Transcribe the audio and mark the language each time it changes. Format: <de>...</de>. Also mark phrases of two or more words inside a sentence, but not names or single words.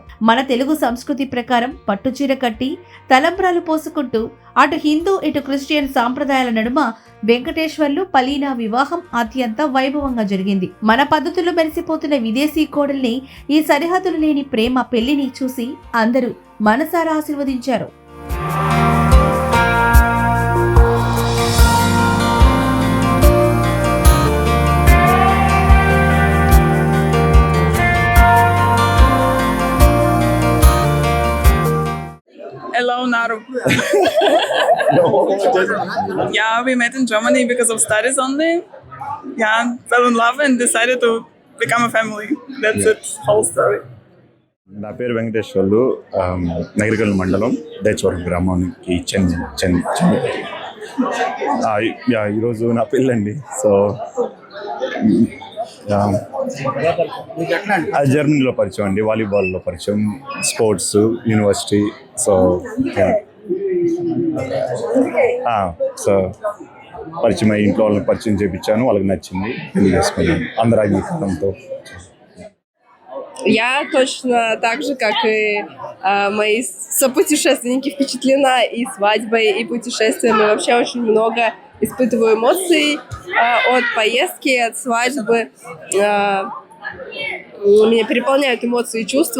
<te>మన తెలుగు సంస్కృతి ప్రకారం పట్టుచీర కట్టి తలంబ్రాలు పోసుకుంటూ అటు హిందూ ఇటు క్రిస్టియన్ సాంప్రదాయాల నడుమ వెంకటేశ్వర్లు పలీనా వివాహం అత్యంత వైభవంగా జరిగింది. మన పద్ధతుల్లో మెరిసిపోతున్న విదేశీ కోడల్ని ఈ సరిహద్దులు లేని ప్రేమ పెళ్లిని చూసి అందరూ మనసారా ఆశీర్వదించారు.</te> <en>Hello, Naru. Yeah, we met in Germany because of studies only. Yeah, fell in love and decided to become a family. That's it, whole story.</en> <te>నా పేరు వెంకటేశ్వర్లు, నగరికల్ మండలం దేచవరం గ్రామానికి ఈరోజు నా పెళ్ళండి. సో జర్మనీలో పరిచయం అండి, వాలీబాల్లో పరిచయం, స్పోర్ట్స్, యూనివర్సిటీ. సో పరిచయం అయ్యి ఇంట్లో వాళ్ళని పరిచయం చేయించాను, వాళ్ళకి నచ్చింది, పెళ్లి చేసుకున్నాను అందరూ అంగీకారంతో.</te> <ru>Я точно так же, как и мои сопутешественники, впечатлена и свадьбой, и путешествиями. Вообще очень много испытываю эмоций от поездки, от свадьбы. Меня переполняют эмоции и чувства.</ru>